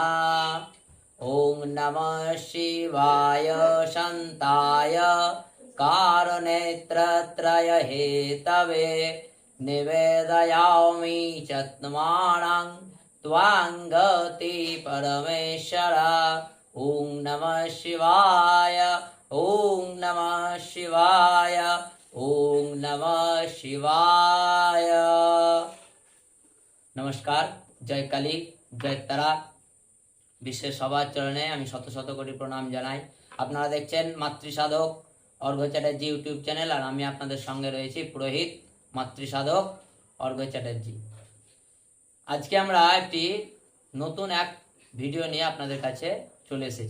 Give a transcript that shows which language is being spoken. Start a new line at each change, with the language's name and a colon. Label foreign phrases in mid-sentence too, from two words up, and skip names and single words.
Sanskrit: ॐ नमः शिवाय शान्ताय कारुनेत्रत्रय हेतवे निवेदयामि चत्मानं त्वांगति परमेश्वर। ॐ नमः शिवाय ॐ नमः शिवाय ॐ नमः शिवाय।
Hindi: नमस्कार, जय काली जय तारा।
Bangla: বিশ্বের সবার চরণে আমি শত শত কোটি প্রণাম জানাই। আপনারা দেখছেন মাতৃসাধক অর্ঘ্য চ্যাটার্জি ইউটিউব চ্যানেল, আর আমি আপনাদের সঙ্গে রয়েছি পুরোহিত মাতৃসাধক অর্ঘ্য চ্যাটার্জি। আজকে আমরা একটি নতুন এক ভিডিও নিয়ে আপনাদের কাছে চলে এসেছি।